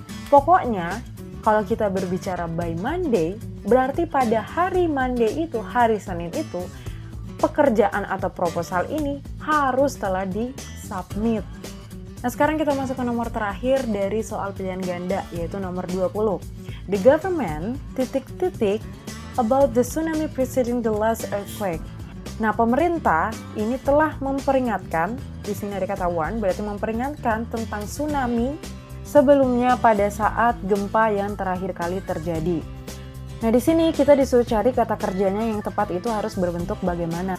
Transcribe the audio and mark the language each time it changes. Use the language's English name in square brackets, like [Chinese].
[Indonesian] Pokoknya, kalau kita berbicara by Monday, berarti pada hari Monday itu, hari Senin itu, pekerjaan atau proposal ini harus telah di-submit. Nah, sekarang kita masuk ke nomor terakhir dari soal pilihan ganda, yaitu nomor 20. [English] The government ... about the tsunami preceding the last earthquake. [Indonesian] Nah, pemerintah ini telah memperingatkan, di sini ada kata warn, berarti memperingatkan tentang tsunami sebelumnya pada saat gempa yang terakhir kali terjadi. Nah, di sini kita disuruh cari kata kerjanya yang tepat itu harus berbentuk bagaimana.